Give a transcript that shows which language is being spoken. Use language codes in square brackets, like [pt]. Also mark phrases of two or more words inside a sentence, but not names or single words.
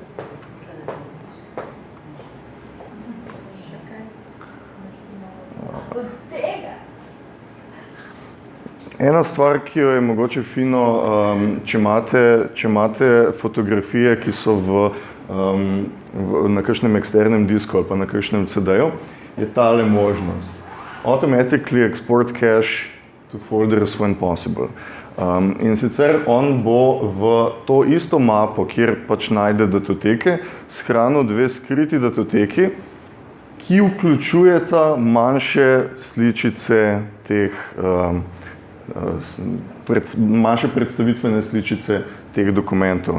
[sl] Od tega. Ena stvar, ki jo je mogoče fino, če imate fotografije, ki so na kakšnem eksternem disku ali pa na kakšnem CD-ju, je tale možnost. [en] Automatically export cache to folders when possible. [sl] In sicer on bo v to isto mapo, kjer pač najde datoteke, shranil 2 skriti datoteki, ki vključujeta manjše sličice teh manjše predstavitvene sličice teh dokumentov.